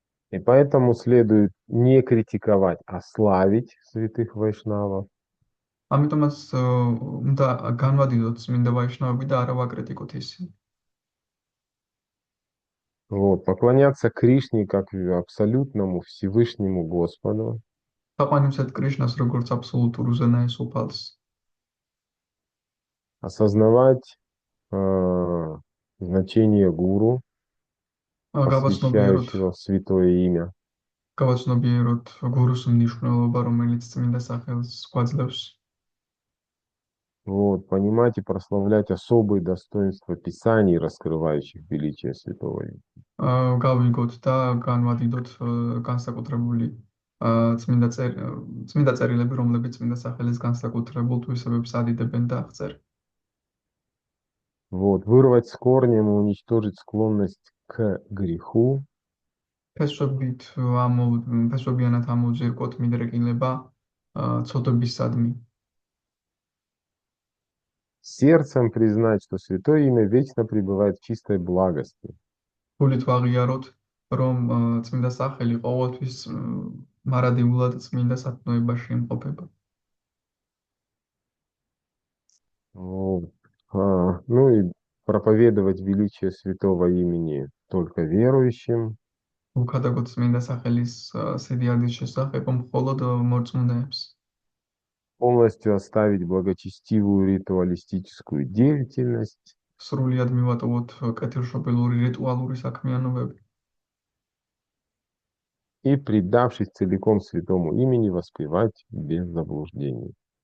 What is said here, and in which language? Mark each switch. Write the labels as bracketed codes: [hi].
[ru] И поэтому следует не критиковать, а славить святых вайшнавов. [ka] ამიტომაც უნდა განვადიდოთ წმინდა ვაიშნავები და არა ვაკრიტიკოთ ისინი. [ru] Вот, поклоняться Кришне как абсолютному Всевышнему Господу. [ka] აყვანიმსეთ კრიშნას როგორც აბსოლუტურ უზენაეს უფალს. [ru] Осознавать значение гуру. [ka] გავაცნობიეროთ [ru] посвящающего в святое имя. [ka] გავაცნობიეროთ გურუს მნიშვნელობა, რომელიც წმინდა სახელს გვაძლევს. [ru] Вот, понимать и прославлять особые достоинства Писаний, раскрывающих величие святого имени. [ka] გავიგოთ და განვადიდოთ განსაკუთრებული წმინდა წერილები, რომლებიც წმინდა სახელის განსაკუთრებულ თვისებებს ადიდებენ და აღწერენ. [ru] Вот, вырвать с корнем и уничтожить склонность к греху, [ka] ფესვებით ფესვებიანად ამოვზირკოთ მიდრეკილება ცოდვებისადმი. [ru] сердцем признать, что святое имя вечно пребывает в чистой благости. [ka] გულით ვაღიაროთ, რომ წმინდა სახელი ყოველთვის მარადიულად წმინდა სათნოებაში იმყოფება. [ru] Вот. Ну и проповедовать величие святого имени только верующим, [ka] უქადაგოთ წმინდა სახელის სიდიადის შესახებ მხოლოდ მორწმუნეებს. [ru] полностью оставить благочестивую ритуалистическую деятельность [ka] სრულიად მივატოვოთ კეთილშობილური რიტუალური საქმიანობები [ru] и, предавшись целиком святому имени, воспевать без заблуждений.